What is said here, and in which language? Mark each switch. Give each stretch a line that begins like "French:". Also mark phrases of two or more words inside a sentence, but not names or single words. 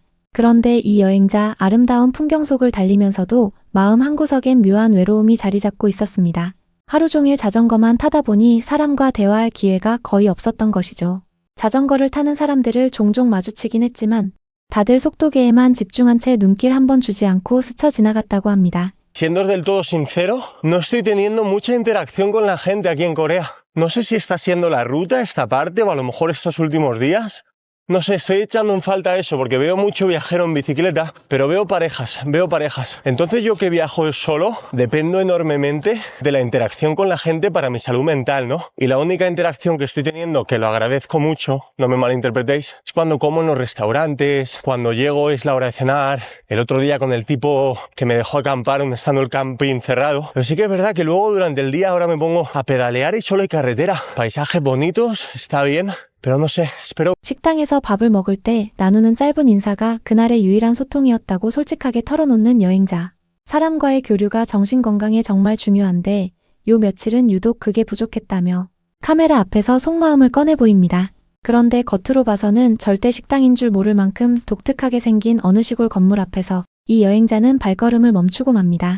Korean: 그런데 이 여행자 아름다운 풍경 속을 달리면서도 마음 한구석엔 묘한 외로움이 자리 잡고 있었습니다. 하루 종일 자전거만 타다 보니 사람과 대화할 기회가 거의 없었던 것이죠. 자전거를 타는 사람들을 종종 마주치긴 했지만 다들 속도계에만 집중한 채 눈길 한번 주지 않고 스쳐 지나갔다고 합니다.
Spanish: Siendo del todo sincero, no estoy teniendo mucha interacción con la gente aquí en Corea. No sé si está siendo la ruta, esta parte, o a lo mejor estos últimos días. No sé, estoy echando en falta eso, porque veo mucho viajero en bicicleta, pero veo parejas. Entonces yo que viajo solo, dependo enormemente de la interacción con la gente para mi salud mental, ¿no? Y la única interacción que estoy teniendo, que lo agradezco mucho, no me malinterpretéis, es cuando como en los restaurantes, cuando llego es la hora de cenar, el otro día con el tipo que me dejó acampar donde estando el camping cerrado. Pero sí que es verdad que luego durante el día ahora me pongo a pedalear y solo hay carretera. Paisajes bonitos, está bien. Pero no sé, espero.
Korean: 식당에서 밥을 먹을 때 나누는 짧은 인사가 그날의 유일한 소통이었다고 솔직하게 털어놓는 여행자. 사람과의 교류가 정신건강에 정말 중요한데 요 며칠은 유독 그게 부족했다며 카메라 앞에서 속마음을 꺼내 보입니다. 그런데 겉으로 봐서는 절대 식당인 줄 모를 만큼 독특하게 생긴 어느 시골 건물 앞에서 이 여행자는 발걸음을 멈추고 맙니다.